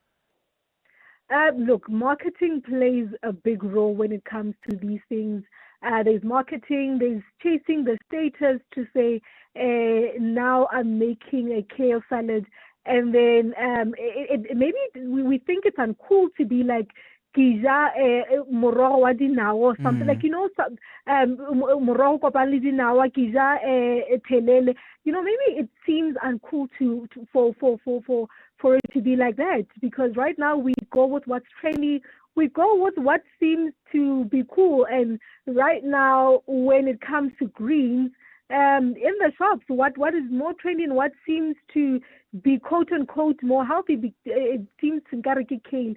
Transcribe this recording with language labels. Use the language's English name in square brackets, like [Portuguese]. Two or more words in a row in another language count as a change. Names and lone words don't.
[English] Look, marketing plays a big role when it comes to these things. There's marketing, there's chasing the status to say, now I'm making a kale salad. And then maybe we think it's uncool to be like, [Northern Sotho] Kija morogo wa dinawa [English] or something like, [Northern Sotho] morogo kopane le dinawa, kija thelele. [English] Maybe it seems uncool for it to be like that, because right now we go with what's trendy, we go with what seems to be cool. And right now, when it comes to greens, in the shops, what is more trendy and what seems to be quote unquote more healthy, it seems to kale.